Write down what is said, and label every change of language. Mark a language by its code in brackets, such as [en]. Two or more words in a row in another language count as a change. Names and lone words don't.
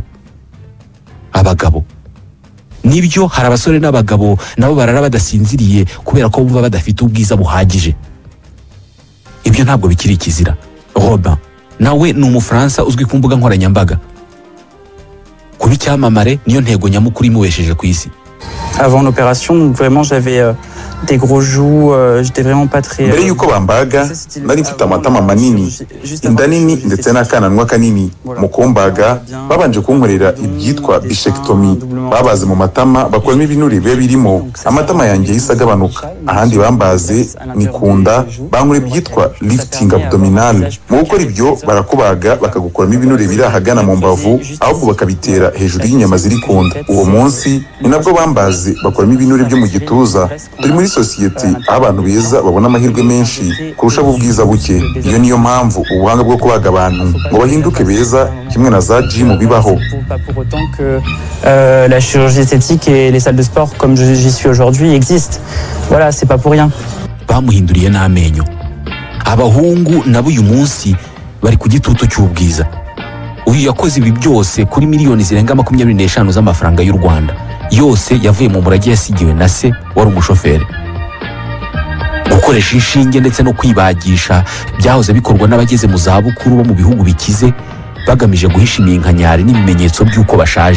[rw] Abagabo nibyo, hari abasore n'abagabo nabo barara badasinziriye kubera ko bumva badafite ubwiza buhagije. Ibyo ntabwo bikiri ikizira. Robin nawe ni Umufaransa uzwi ku mbuga nkoranyambaga. Kuba icyamamare niyo ntego nyamukuru imubesheje ku isi. [fr] Avant l'opération, vraiment j'avais des gros joues, j'étais vraiment pas très. [rw] Mbere yuko bambaga nari mfite amatama manini, inda nini ndetse n'akananwa kanini. Mu kumbaga babanje kunkorera ibyitwa bichectomie, babaze mu matama bakuramo ibinure bibe birimo. Amatama yanjye yahise agabanuka. Ahandi bambaze ni kunda, bankora ibyitwa [fr] lifting abdominal. [rw] Mu gukora ibyo barakubaga bakagukuramo ibinure biri ahagana mu mbavu, ahubwo bakabitera hejuru y'inyama ziri kunda. Uwo munsi ni nabwo bambaze bakuramo ibinure byo mu gituza. Turi muri sosiyete aho abantu beza babona amahirwe menshi kurusha ubwiza buke. Iyo niyo mpamvu ubuhanga bwo kubaga abantu ngo bahinduke beza kimwe na za gym bibaho. [fr] La chirurgie esthétique et les salles de sport comme j'y suis aujourd'hui existent. Voilà, c'est pas pour rien. [rw] Bamuhinduriye n'amenyo. Abahungu nabo uyu munsi bari ku gitutu cy'ubwiza. Uyu yakoze ibi byose kuri miliyoni zirenga 25 z'amafaranga y'u Rwanda. Yose yavuye mu murage yasigiwe na se wari umushoferi. Gukoresha inshinge ndetse no kwibagisha byahoze bikorwa n'abageze mu zabukuru bo mu bihugu bikize bagamije guhisha iminkanyari n'ibimenyetso by'uko bashaje.